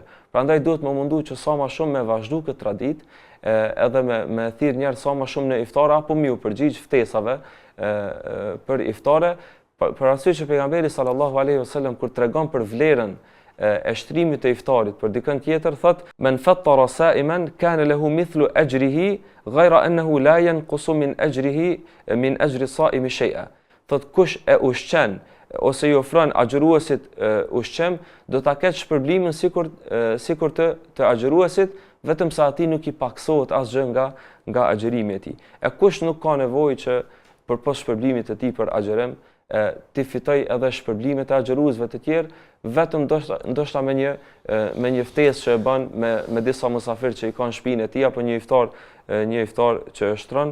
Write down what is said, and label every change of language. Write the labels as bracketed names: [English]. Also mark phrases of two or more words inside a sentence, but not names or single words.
[Albanian] Prandaj duhet më mundu që sa më shumë me vazhdu këtë traditë, edhe me thirr njerëz sa më shumë në iftare, apo u përgjigj ftesave për iftare, për arsye që pejgamberi [Arabic] صلى الله عليه وسلم [Albanian] kur tregon për vlerën e shtrimit të iftarit për dikën tjetër, thot [Arabic] من فطر صائما كان له مثل أجره غير أنه لا ينقص من أجر الصائم شيئا. [Albanian] Thot kush e ushqen ose i ofron agjëruesit ushqim, do ta ketë shpërblimin sikur të agjëruesit, vetëm sa atij nuk i paksohet asgjë nga agjërimi i tij. E kush nuk ka nevojë që përpos shpërblimit të tij për agjërim ti fitoj edhe shpërblimet e agjëruesve të tjerë, vetëm ndoshta me një ftesë që e bën me disa musafir që i kanë shtëpinë e tij, apo një iftar që e shtron.